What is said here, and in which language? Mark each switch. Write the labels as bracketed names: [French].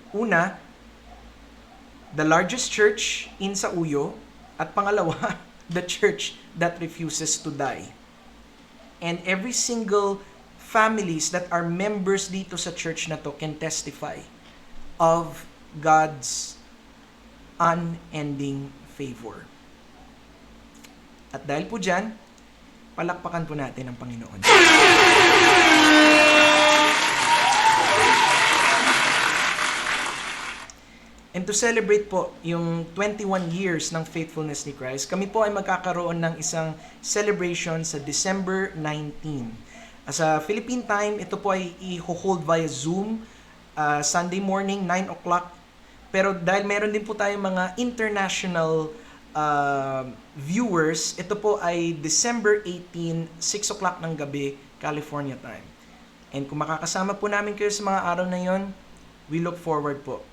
[English] Una, the largest church in Sauyo, [Filipino] at pangalawa, [English] the church that refuses to die. And every single families that are members [Filipino] dito sa [English] church [Filipino] na to [English] can testify of God's unending favor. [Filipino] At dahil po dyan, palakpakan po natin ang Panginoon. [English] And to celebrate [Filipino] po yung 21 years ng faithfulness ni Christ, kami po ay magkakaroon ng isang celebration sa December 19. Sa Philippine time, ito po ay i-hold via Zoom, Sunday morning, 9 o'clock. Pero dahil meron din po tayong mga international viewers, ito po ay December 18, 6 o'clock ng gabi, California time. And kung makakasama po namin kayo sa mga araw na yon, [English] we look forward [Filipino] po.